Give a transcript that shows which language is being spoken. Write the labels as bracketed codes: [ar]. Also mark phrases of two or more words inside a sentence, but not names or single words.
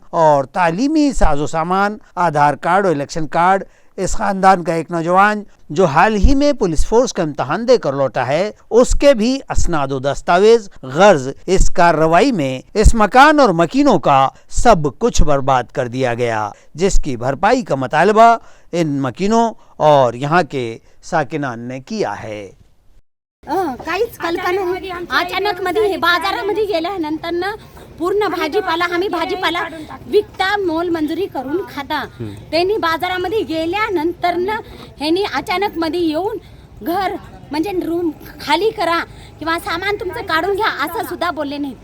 [ur] اور تعلیمی ساز و سامان، آدھار کارڈ اور الیکشن کارڈ، اس خاندان کا ایک نوجوان جو حال ہی میں پولیس فورس کا امتحان دے کر لوٹا ہے، اس کے بھی اسناد و دستاویز غرض اس کارروائی میں اس مکان اور مکینوں کا سب کچھ برباد کر دیا گیا، جس کی بھرپائی کا مطالبہ ان مکینوں اور یہاں کے ساکنان نے کیا ہے۔ [mr] काहीच कल्पना नाही। अचानक मध्ये बाजारामध्ये गेल्यानंतर ना पूर्ण भाजीपाला आम्ही भाजीपाला विकता मोल मंजुरी करून खाता। त्यांनी बाजारामध्ये गेल्यानंतर ना ह्यांनी अचानक मध्ये येऊन घर म्हणजे रूम खाली करा किंवा सामान तुमचं काढून घ्या असं सुद्धा बोलले नाही।